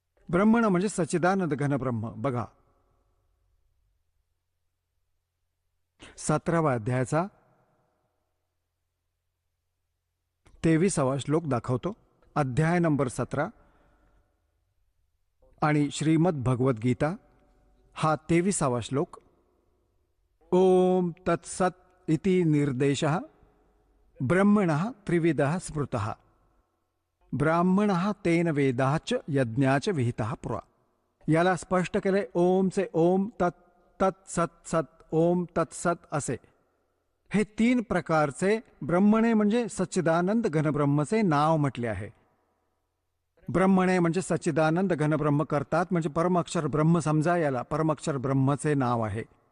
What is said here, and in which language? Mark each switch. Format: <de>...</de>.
<mr>ब्रह्मण म्हणजे सच्चिदानंद घन ब्रह्म. बघा 17व्या अध्यायाचा 23वा श्लोक दाखवतो. अध्याय नंबर 17 आणि श्रीमद भगवद्गीता हा 23वा श्लोक.</mr> <sa>ओम तत्सत इति निर्देशः ब्रह्मणः त्रिविधः स्मृतः ब्राह्मणः तेन वेदाच यज्ञाच विहितः पुरा.</sa> <mr>याला स्पष्ट केले ओमचे ओम, तत् तत् सत सत, ओम तत्सत असे. हे 3 प्रकारचे ब्रह्मणे म्हणजे सच्चिदानंद घनब्रह्मचे नाव म्हटले आहे. ब्रह्मणे म्हणजे सच्चिदानंद घनब्रह्म करतात, म्हणजे परमअक्षर ब्रह्म समजा, याला परमअक्षर ब्रह्मचे नाव आहे.</mr>